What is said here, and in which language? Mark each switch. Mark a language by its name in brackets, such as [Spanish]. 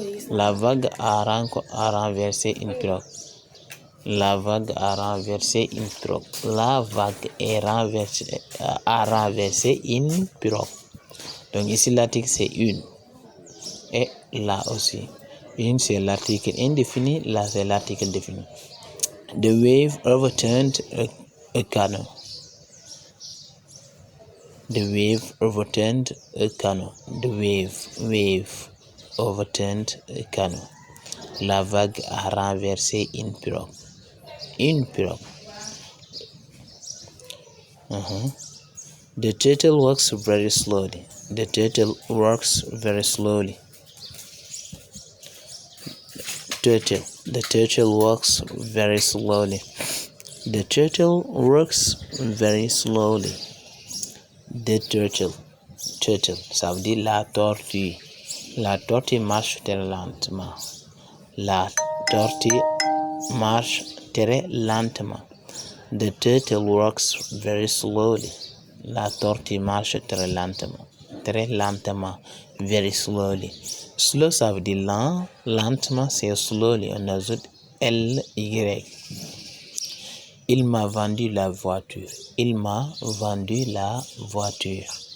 [French] La vague a renversé une pirogue. La vague a renversé une pirogue. La vague a renversé une pirogue. Donc ici l'article c'est une. Et là aussi. Une c'est l'article indéfini, là c'est l'article défini. [English] The wave overturned a canoe. The wave overturned a canoe. The wave overturned a canoe. [French] La vague a renversé une pirogue. Une pirogue. [English] The turtle walks very slowly. The turtle walks very slowly. Turtle. The turtle walks very slowly. The turtle walks very slowly. The turtle. [French] Turtle, ça veut dire la tortue. La tortue marche très lentement. La tortue marche très lentement. [English] The turtle walks very slowly. [French] La tortue marche très lentement. Très lentement. [English] Very slowly. [French] Slow, ça veut dire lent. Lentement, c'est slowly. On ajoute L-Y. Il m'a vendu la voiture. Il m'a vendu la voiture.